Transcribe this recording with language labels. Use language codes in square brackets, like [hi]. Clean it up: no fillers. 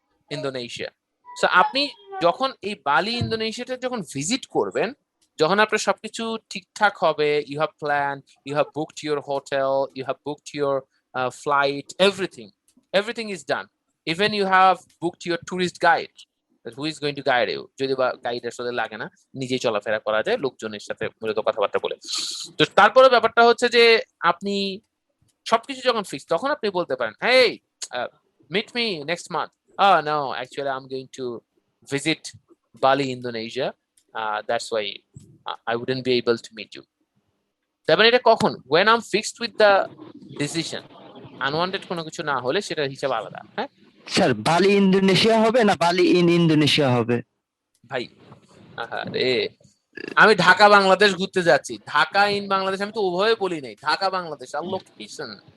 [en] Indonesia so [bn] আপনি যখন এই বালি ইন্দোনেশিয়াটা যখন ভিজিট করবেন যখন আপনার সবকিছু ঠিকঠাক হবে [en] you have plan you have booked your hotel you have booked your flight everything is done even you have booked your tourist guide who is going to guide you, [bn] যদি বা গাইডের সাথে লাগে না, নিজেই চলাফেরা করা যায় লোকজনের সাথে মূলত কথাবার্তা বলে। তো তারপরে ব্যাপারটা হচ্ছে যে আপনি সবকিছু যখন ফিক্স, তখন আপনি বলতে পারেন, হেই [en] meet me next month. Oh no, actually I'm going to visit Bali, Indonesia. That's why I wouldn't be able to meet you. [bn] তারপরে এটা কখন, [en] when I'm fixed with the decision, [bn] unwanted কোনো কিছু না হলে সেটার হিসাব আলাদা। হ্যাঁ স্যার, বালি ইন্দোনেশিয়া হবে না বালি ইন ইন্দোনেশিয়া হবে? ভাই, আরে আমি ঢাকা বাংলাদেশ ঘুরতে যাচ্ছি, ঢাকা ইন বাংলাদেশ আমি তো উভয়ে বলি নাই, ঢাকা বাংলাদেশ আর লোকেশন।